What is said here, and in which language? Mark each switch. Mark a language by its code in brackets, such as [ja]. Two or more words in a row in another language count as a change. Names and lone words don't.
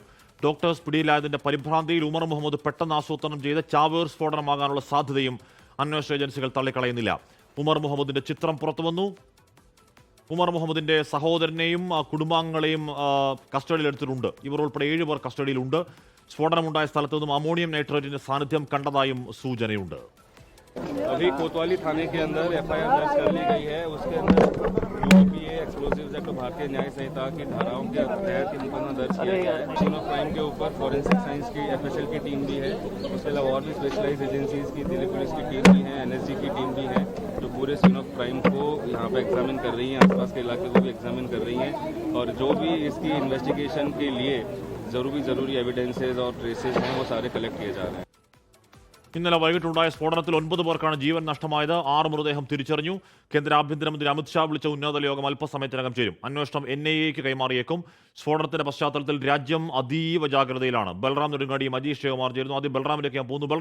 [ml] ഡോക്ടേഴ്സ് പിടിയിലായതിന്റെ പരിഭ്രാന്തിയിൽ ഉമർ മുഹമ്മദ് പെട്ടെന്ന് ആസൂത്രണം ചെയ്ത ചാവേർ സ്ഫോടനമാകാനുള്ള സാധ്യതയും അന്വേഷണ ഏജൻസികൾ തള്ളിക്കളയുന്നില്ല. ഉമർ മുഹമ്മദിന്റെ ചിത്രം പുറത്തുവന്നു. ഉമർ മുഹമ്മദിന്റെ സഹോദരനെയും കുടുംബാംഗങ്ങളെയും കസ്റ്റഡിയിലെടുത്തിട്ടുണ്ട്. ഇവർ ഉൾപ്പെടെ 7 പേർ കസ്റ്റഡിയിലുണ്ട്. സ്ഫോടനമുണ്ടായ സ്ഥലത്തു നിന്നും അമോണിയം നൈട്രേറ്റിന്റെ സാന്നിധ്യം കണ്ടതായും സൂചനയുണ്ട്. [hi] अभी कोतवाली थाने के अंदर FIR दर्ज कर ली गई है। उसके अंदर UPA एक्सप्लोजिव्स एक्ट भारतीय न्याय संहिता की धाराओं के तहत मुकदमा दर्ज किया गया है। [en] scene of crime [hi] के ऊपर [en] forensic science [hi] की FSL की टीम भी है। उसके अलावा और भी [en] specialized agencies [hi] की दिल्ली पुलिस की टीम भी है, NSG की टीम भी है, जो पूरे [en] scene of crime [hi] को यहाँ पे एग्जामिन कर रही हैं, आसपास के इलाके को भी एग्जामिन कर रही हैं और जो भी इसकी इन्वेस्टिगेशन के लिए ज़रूरी एविडेंसेज और ट्रेसेस हैं वो सारे कलेक्ट किए जा रहे हैं। [ml] ഇന്നലെ വൈകിട്ടുണ്ടായ സ്ഫോടനത്തിൽ 9 പേർക്കാണ് ജീവൻ നഷ്ടമായത്. 6 മൃതദേഹം തിരിച്ചറിഞ്ഞു. കേന്ദ്ര ആഭ്യന്തരമന്ത്രി അമിത്ഷാ വിളിച്ച ഉന്നതതല യോഗം അല്പസമയത്തിനകം ചേരും. അന്വേഷണം NIAക്ക് കൈമാറിയേക്കും. സ്ഫോടനത്തിന്റെ പശ്ചാത്തലത്തിൽ രാജ്യം അതീവ ജാഗ്രതയിലാണ്. ബൽറാം നെടുങ്ങാടിയും അജീഷ് ജയകുമാർ ചേരുന്നു. ആദ്യം ബൽറാമിലേക്ക് ഞാൻ പോകുന്നു.